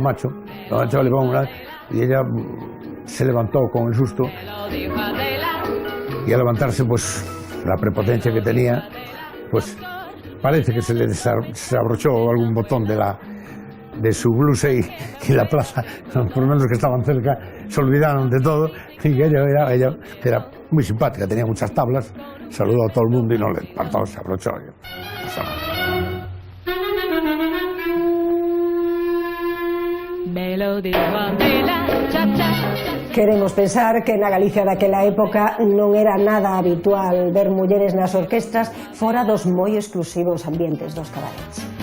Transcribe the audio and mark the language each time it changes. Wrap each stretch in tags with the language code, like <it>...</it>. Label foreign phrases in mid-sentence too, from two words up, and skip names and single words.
<es>Camacho, y ella se levantó con el susto, y al levantarse, pues la prepotencia que tenía, pues parece que se le desabrochó algún botón de su blusa y la plaza, por lo menos los que estaban cerca, se olvidaron de todo, y ella era muy simpática, tenía muchas tablas, saludó a todo el mundo y no le faltó, se abrochó.</es> <gl>Queremos pensar que na Galicia daquela época non era nada habitual ver mulleres nas orquestras fora dos moi exclusivos ambientes dos cabarets.</gl>